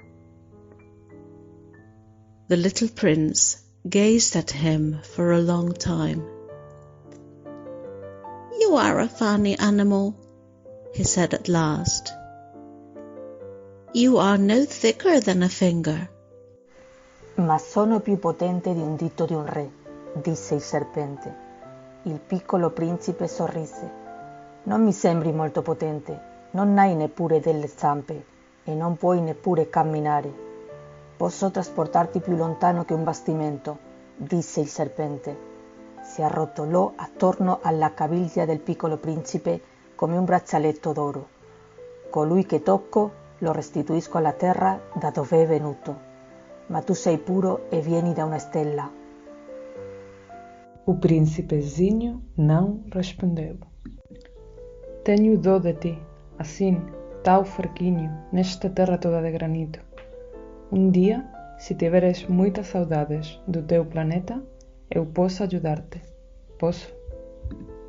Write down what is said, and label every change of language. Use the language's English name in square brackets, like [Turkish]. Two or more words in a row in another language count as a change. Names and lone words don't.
[English] The little prince gazed at him for a long time. You are a funny animal, he said at last. You are no thicker than a finger. [Italian] Ma sono più potente di un dito di un re, disse il serpente. Il piccolo principe sorrise. Non mi sembri molto potente, non hai neppure delle zampe e non puoi neppure camminare. Posso trasportarti più lontano che un bastimento, disse il serpente. Si arrotolò attorno alla caviglia del piccolo principe come un braccialetto d'oro. Colui che tocco lo restituisco alla terra da dove è venuto. Ma tu sei puro e vieni da una stella. [Portuguese] O príncipezinho não respondeu. Tenho dó de ti, assim, tal fraquinho, nesta terra toda de granito. Dia, se tiveres muitas saudades do teu planeta, eu posso ajudar-te.